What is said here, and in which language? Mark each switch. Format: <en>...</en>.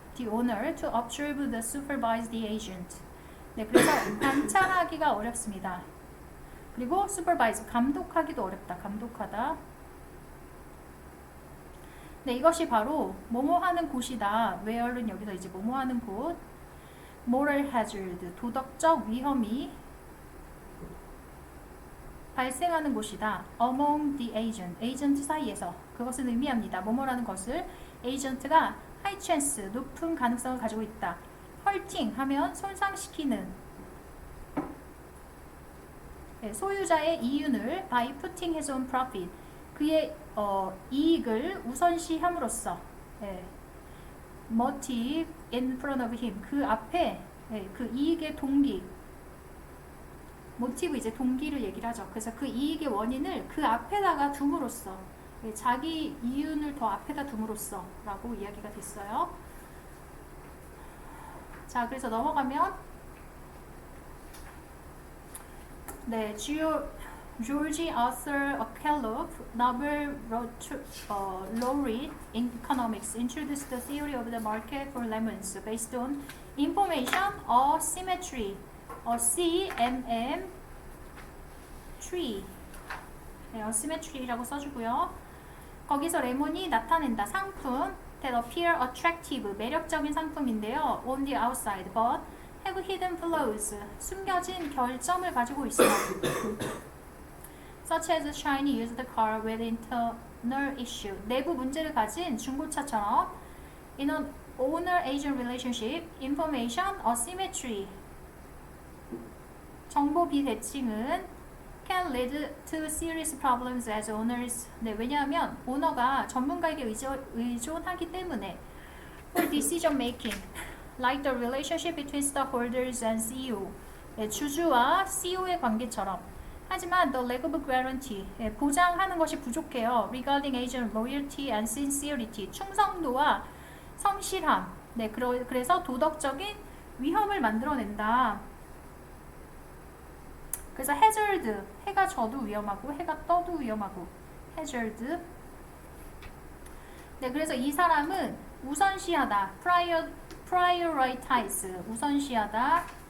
<en>The owner to observe the supervise the agent.</en> <ko>네, 그래서 관찰하기가 어렵습니다. 그리고 supervise, 감독하기도 어렵다. 감독하다. 네, 이것이 바로 뭐뭐 하는 곳이다. where는 여기서 이제 뭐뭐 하는 곳. moral hazard, 도덕적 위험이 발생하는 곳이다. among the agent, 에이전트 사이에서. 그것은 의미합니다. 뭐뭐라는 것을 에이전트가 high chance, 높은 가능성을 가지고 있다. hurting 하면 손상시키는, 네, 소유자의 이윤을</ko> <en>by putting his own profit,</en> <ko>그의 이익을 우선시함으로써, 네,</ko> <en>motive in front of him,</en> <ko>그 앞에, 네, 그 이익의 동기, 모티브 이제 동기를 얘기를 하죠. 그래서 그 이익의 원인을 그 앞에다가 둠으로써, 네, 자기 이윤을 더 앞에다 둠으로써 라고 이야기가 됐어요. 자, 그래서 넘어가면 네,</ko> <en>George Arthur Kellogg, Nobel laureate in economics, introduced the theory of the market for lemons based on information asymmetry, CMM tree.</en> <ko>네, asymmetry라고 써주고요. 거기서 레몬이 나타낸다 상품</ko> <en>that appear attractive,</en> <ko>매력적인 상품인데요.</ko> <en>on the outside, but have hidden flaws,</en> <ko>숨겨진 결점을 가지고 있어요.</ko> <en>such as shiny used car with internal issue,</en> <ko>내부 문제를 가진 중고차처럼</ko> <en>in an owner-agent relationship, information asymmetry,</en> <ko>정보 비대칭은</ko> <en>can lead to serious problems as owners.</en> <ko>네, 왜냐하면 오너가 전문가에게 의존하기 때문에</ko> <en>for decision making, like the relationship between stockholders and CEO,</en> <ko>네, 주주와 CEO의 관계처럼. 하지만</ko> <en>the lack of guarantee,</en> <ko>네, 보장하는 것이 부족해요.</ko> <en>regarding agent loyalty and sincerity,</en> <ko>충성도와 성실함. 네, 그래서 도덕적인 위험을 만들어낸다. 그래서 hazard, 해가 져도 위험하고 해가 떠도 위험하고 hazard. 네, 그래서 이 사람은 우선시하다, prioritize, 우선시하다.</ko>